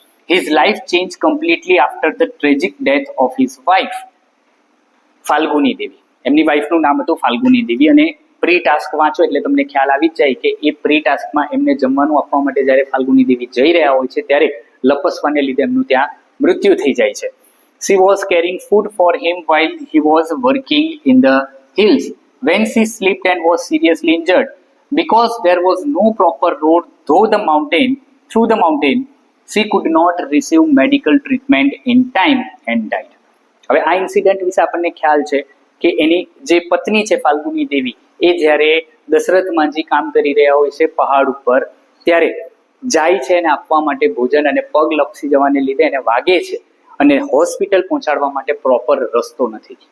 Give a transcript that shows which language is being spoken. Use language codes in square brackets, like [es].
[en] His life change completely after the tragic death of his wife Falguni Devi. [gu] એમની વાઇફનું નામ હતું ફાલ્ગુની દેવી. અને પ્રી ટાસ્ક વાંચો એટલે તમને ખ્યાલ આવી જ જાય કે એ પ્રી ટાસ્કમાં એમને જમવાનું આપવા માટે જ્યારે ફાલ્ગુની દેવી જઈ રહ્યા હોય છે ત્યારે લપસવાને લીધે એમનું ત્યાં મૃત્યુ થઈ જાય છે. [en] She was carrying food for him while he was working in the hills when she slipped and was seriously injured. Because there was no proper road through the mountain, she could not receive medical treatment in time and died. [gu] હવે આ incident વિશે આપણને ખ્યાલ છે કે એની જે પત્ની છે ફાલ્ગુની દેવી, એ જ્યારે દશરથ માંઝી કામ કરી રહ્યા હોય છે પહાડ ઉપર, ત્યારે જાય છે એને આપવા માટે ભોજન અને પગ લપસી જવાને લીધે એને વાગે છે અને હોસ્પિટલ પહોંચાડવા માટે પ્રોપર રસ્તો નથી.